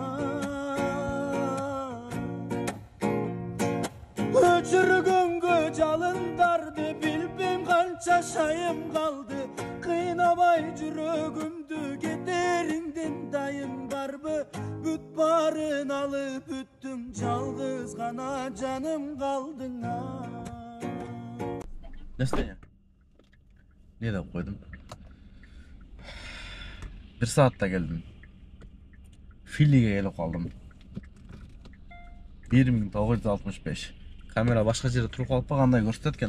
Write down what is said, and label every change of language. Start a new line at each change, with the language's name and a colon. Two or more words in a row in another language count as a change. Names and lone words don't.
Kyrgyz: Өчүргөнгө жалындарды билбем канча шайым калды. Кыйнабай жүрөгүмдү кетериңден дайым барбы? Бүт барын алып бүттүң, жалгыз гана жаным калдың.
Kazakh: Настя, не деп қойдым? 1 саатта келдім. Филиге келіп қалдым. 1965. Камера башқа жерде тұрып қалып па, қандай көрсеткен?